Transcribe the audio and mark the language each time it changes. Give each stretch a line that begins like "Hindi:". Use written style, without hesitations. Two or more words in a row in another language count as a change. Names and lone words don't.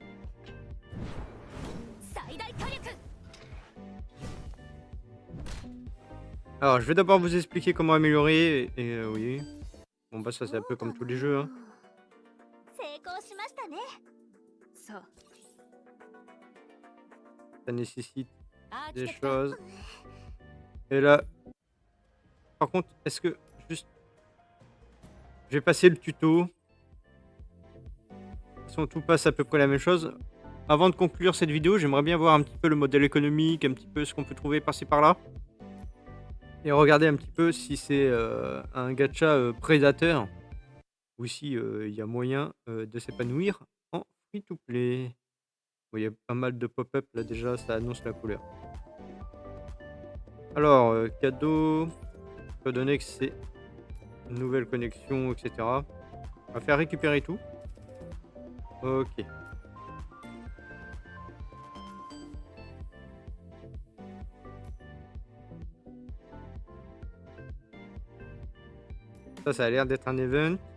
French: Alors, je vais d'abord vous expliquer comment améliorer. Oui. Bon, bah, ça, c'est un peu comme tous les jeux, hein.
Japanese: 成功しましたねそう
French: Ça nécessite
Japanese: アーキ
French: des
Japanese: テクト
French: choses. Et là, par contre, est-ce que juste, je vais passer le tuto. De toute façon, tout passe à peu près la même chose. Avant de conclure cette vidéo, j'aimerais bien voir un petit peu le modèle économique, un petit peu ce qu'on peut trouver par-ci par-là. Et regarder un petit peu si c'est un gacha prédateur ou si il y a moyen de s'épanouir en free-to-play. Bon, il y a pas mal de pop-up là déjà, ça annonce la couleur. Alors, cadeau, peut donner que c'est une nouvelle connexion, etc. On va faire récupérer tout. Ok. Ça a l'air d'être un event.